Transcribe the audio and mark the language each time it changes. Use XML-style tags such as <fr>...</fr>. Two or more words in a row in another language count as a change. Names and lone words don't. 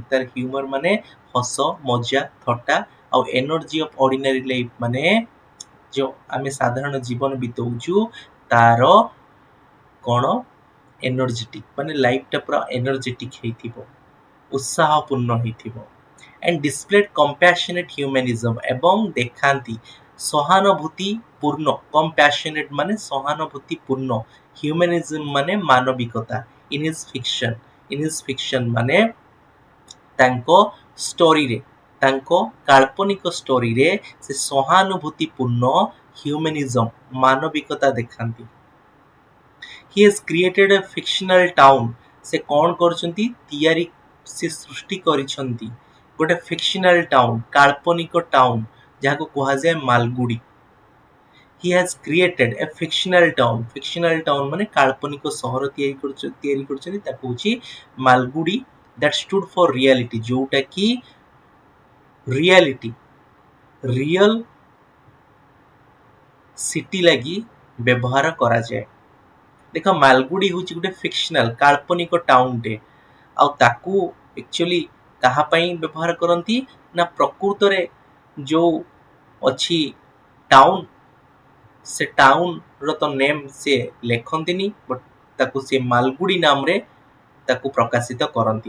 <or>ତାର ହ୍ୟୁମର ମାନେ ହସ, ମଜା, ଥଟ୍ଟା ଆଉ</or> <en>energy of ordinary life</en> <or>ମାନେ ଯୋଉ ଆମେ ସାଧାରଣ ଜୀବନ ବିତଉଛୁ ତାର କଣ ଏନର୍ଜେଟିକ ମାନେ ଲାଇଫଟା ପୁରା ଏନର୍ଜେଟିକ ହେଇଥିବ, ଉତ୍ସାହପୂର୍ଣ୍ଣ ହେଇଥିବ।</or> <en>and displayed compassionate humanism</en> <or>ଏବଂ ଦେଖାନ୍ତି ସହାନୁଭୂତି ପୂର୍ଣ୍ଣ,</or> <en>compassionate ମାନେ</en> <or>ସହାନୁଭୂତି ପୂର୍ଣ୍ଣ, humanism ମାନେ ମାନବିକତା।</or> <en>in his fiction</en> <or>ମାନେ ତାଙ୍କ ଷ୍ଟୋରିରେ, ତାଙ୍କ କାଳ୍ପନିକ ଷ୍ଟୋରିରେ ସେ ସହାନୁଭୂତି ପୂର୍ଣ୍ଣ ହ୍ୟୁମାନିଜମ ମାନବିକତା ଦେଖାନ୍ତି।</or> <en>he has created a fictional town</en> <or>ସେ କଣ କରୁଛନ୍ତି ତିଆରି ସେ ସୃଷ୍ଟି କରିଛନ୍ତି ଗୋଟେ</or> <en>fictional town,</en> <or>କାଳ୍ପନିକ ଟାଉନ ଯାହାକୁ କୁହାଯାଏ ମାଲଗୁଡି।</or> <en>he has created a fictional town</en> <or>ମାନେ କାଳ୍ପନିକ ସହର ତିଆରି କରିଛନ୍ତି ତାକୁ ହଉଛି ମାଲଗୁଡି।</or> <en>that stood for reality</en> <or>ଯୋଉଟା କି ରିଆଲିଟି,</or> <en>real city</en> <or>ଲାଗି ବ୍ୟବହାର କରାଯାଏ। ଦେଖ ମାଲଗୁଡି ହଉଛି ଗୋଟେ ଫିକ୍ସନାଲ କାଳ୍ପନିକ ଟାଉନଟେ, ଆଉ ତାକୁ ଆକ୍ଚୁଆଲି କାହା ପାଇଁ ବ୍ୟବହାର କରନ୍ତି ନା ପ୍ରକୃତରେ ଯୋଉ ଅଛି ଟାଉନ, ସେ ଟାଉନର ତ ନେମ୍ ସେ ଲେଖନ୍ତିନି, ବଟ୍ ତାକୁ ସେ ମାଲଗୁଡି ନାମରେ ତାକୁ ପ୍ରକାଶିତ କରନ୍ତି।</or>